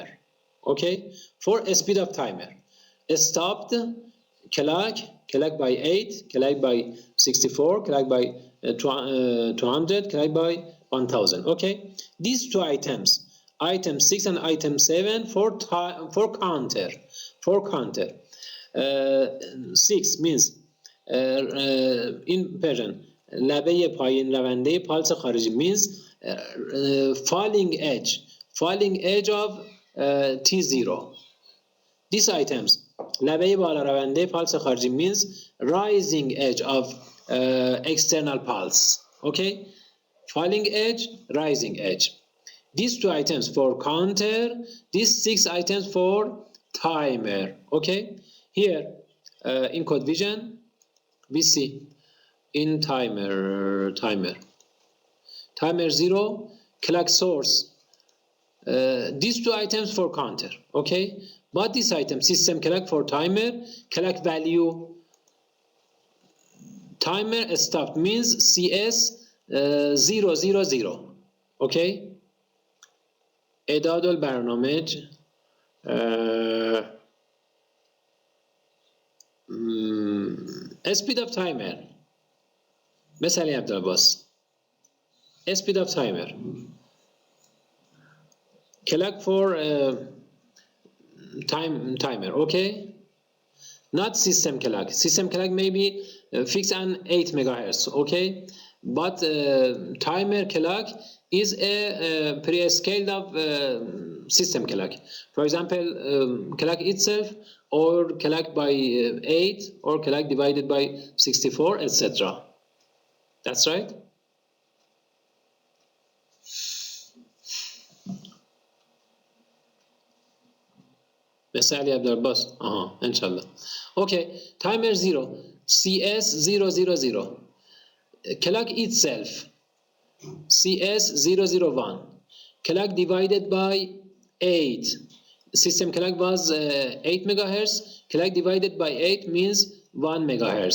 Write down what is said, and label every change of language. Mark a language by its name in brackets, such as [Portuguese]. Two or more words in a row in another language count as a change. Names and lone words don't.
[English] Okay, for a speed up timer, stopped clock by 8, clock by 64, clock by 200, clock by 1000. Okay, these 2 items, item 6 and item 7, for counter. 6 means in Persian [Persian] لبه پایین رونده پالس خارجی [English] means falling edge of T0. These items [Persian] لبه بالا رونده پالس خارجی [English] means rising edge of external pulse. Okay, falling edge, rising edge. These 2 items for counter, these 6 items for timer. Okay, here in code vision we see in timer 0 clock source, these 2 items for counter. Okay, but this item system clock for timer, clock value timer stopped means CS 000. Okay, [Arabic] اعداد البرنامج [English] speed of timer [Arabic] مثل عبدالعباس [English] speed of timer clock for timer. Okay, not system clock may be fixed on 8 megahertz. Okay, but timer clock is a pre-scaled of system clock. For example, clock itself, or clock by 8, or clock divided by 64, etc. That's right. [Arabic] مثال عبدالعباس انشالله. [English] Okay, timer 0 CS 000, clock itself CS 001, clock divided by 8, system clock was 8 megahertz, clock divided by 8 means 1 megahertz.